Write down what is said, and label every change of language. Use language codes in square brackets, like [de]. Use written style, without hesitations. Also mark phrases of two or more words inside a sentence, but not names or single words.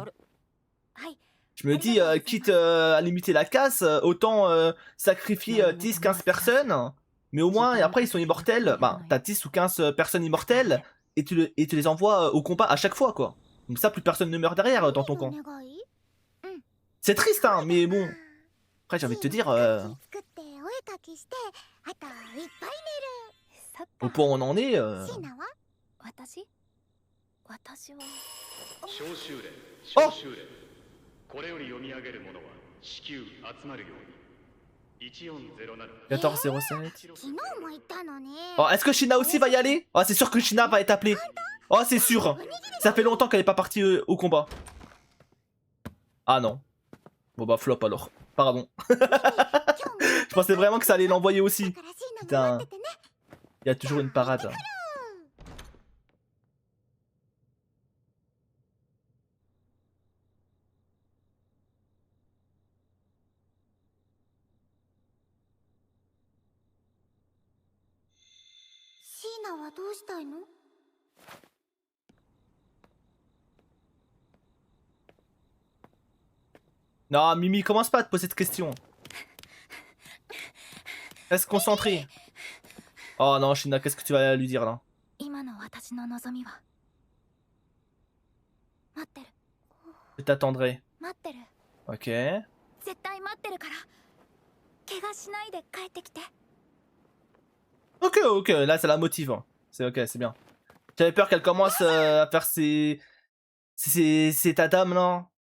[fr] Je me dis quitte à limiter la casse, autant sacrifier 10-15 personnes. Mais au moins, et après ils sont immortels. Bah t'as 10 ou 15 personnes immortelles. et tu les envoies au combat à chaque fois, quoi. Comme ça, plus personne ne meurt derrière dans ton camp. [ja] お願い [fr] C'est triste, hein, mais bon. Après, j'ai envie de te dire, [ja] 作ってお絵かきしてあといっぱいそっ [fr] au [ja] か [fr] point où on en est, [ja] 寝るシーナは私は召集令あ召集令これより読み上げるものは至急集まるように1407 1407. 昨日も言ったのに [fr] Oh, est-ce que Shina aussi va y aller? Oh, c'est sûr que Shina va être appelée. Oh, c'est sûr. Ça fait longtemps qu'elle est pas partie au combat. Ah non. Bon bah flop alors. Pardon. Je pensais vraiment que ça allait l'envoyer aussi. [ja] だからシーナも待っててね [fr] Il y a toujours une parade. [ja] シーナはどうしたいの [fr] Non, Mimi, commence pas à te poser cette question. Reste concentré. Oh non, Shina, qu'est-ce que tu vas lui dire là? [ja] 今の私の望みは待ってる [fr] Je t'attendrai. [ja] 待ってる [fr] Ok. [ja] 絶対待ってるから怪我しないで帰ってきて [fr] Ok, ok, là ça la motive. Hein. C'est ok, c'est bien. J'avais peur qu'elle commence à faire ses tatames là.